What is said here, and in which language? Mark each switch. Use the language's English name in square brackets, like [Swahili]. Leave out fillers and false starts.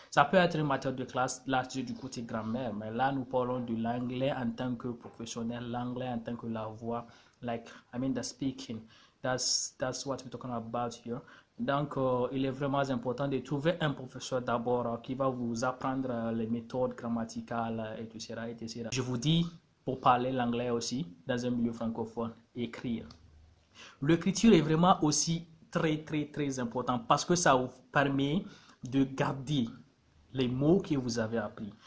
[French] Ça peut être une matière de classe, là c'est du côté grammaire, mais là nous parlons de l'anglais en tant que professionnel, l'anglais en tant que la voix, [English] the speaking. That's what we're talking about here. [French] Donc, il est vraiment important de trouver un professeur d'abord qui va vous apprendre les méthodes grammaticales, etc. Je vous dis, pour parler l'anglais aussi, dans un milieu francophone, écrire. L'écriture est vraiment aussi très important parce que ça vous permet de garder les mots que vous avez appris.